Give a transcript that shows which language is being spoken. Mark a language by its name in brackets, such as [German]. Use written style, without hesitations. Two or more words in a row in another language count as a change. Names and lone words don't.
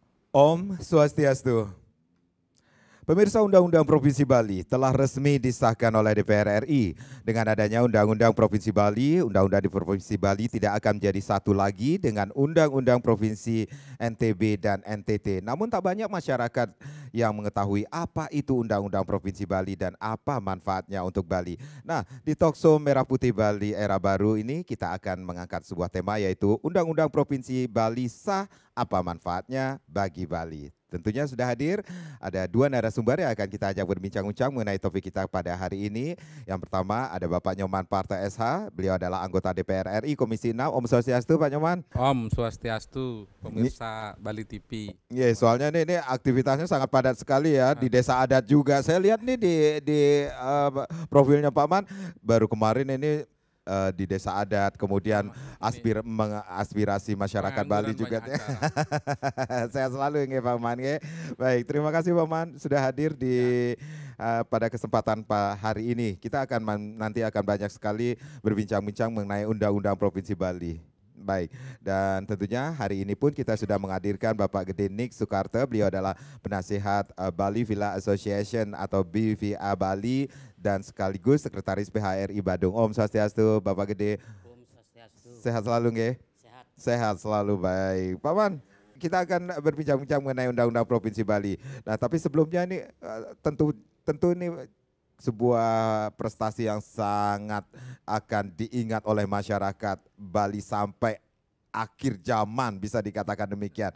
[Balinese] Om Swastiastu. [Indonesian] Pemirsa, Undang-Undang Provinsi Bali telah resmi disahkan oleh DPR RI. Dengan adanya Undang-Undang Provinsi Bali, Undang-Undang di Provinsi Bali tidak akan menjadi satu lagi dengan Undang-Undang Provinsi NTB dan NTT. Namun tak banyak masyarakat yang mengetahui apa itu Undang-Undang Provinsi Bali dan apa manfaatnya untuk Bali. Nah, di Talkshow Merah Putih Bali Era Baru ini kita akan mengangkat sebuah tema, yaitu Undang-Undang Provinsi Bali sah, apa manfaatnya bagi Bali. Tentunya sudah hadir ada dua narasumber yang akan kita ajak berbincang-bincang mengenai topik kita pada hari ini. Yang pertama ada Bapak Nyoman Parta SH, beliau adalah anggota DPR RI Komisi 6. [Balinese] Om Swastiastu Pak Nyoman. Om Swastiastu, [Indonesian] pemirsa Bali TV. Iya, soalnya ini aktivitasnya sangat padat sekali ya, di desa adat juga. Saya lihat nih di profilnya Pak Man, baru kemarin ini di desa adat, kemudian mengaspirasi masyarakat Bali juga. Sehat selalu ya Pak Man. Ya. Baik, terima kasih Pak Man sudah hadir di pada kesempatan hari ini. Kita nanti akan banyak sekali berbincang-bincang mengenai Undang-Undang Provinsi Bali. Baik, dan tentunya hari ini pun kita sudah menghadirkan Bapak Gede Nik Soekarto. Beliau adalah penasihat Bali Villa Association atau BVA Bali dan sekaligus Sekretaris PHRI Badung. [Balinese] Om Swastiastu, Bapak Gede. Om Swastiastu. [Indonesian] Sehat selalu nggih? Sehat. Sehat selalu, baik. Pak Man, kita akan berbincang-bincang mengenai Undang-Undang Provinsi Bali. Nah, tapi sebelumnya ini tentu ini sebuah prestasi yang sangat akan diingat oleh masyarakat Bali sampai akhir zaman, bisa dikatakan demikian.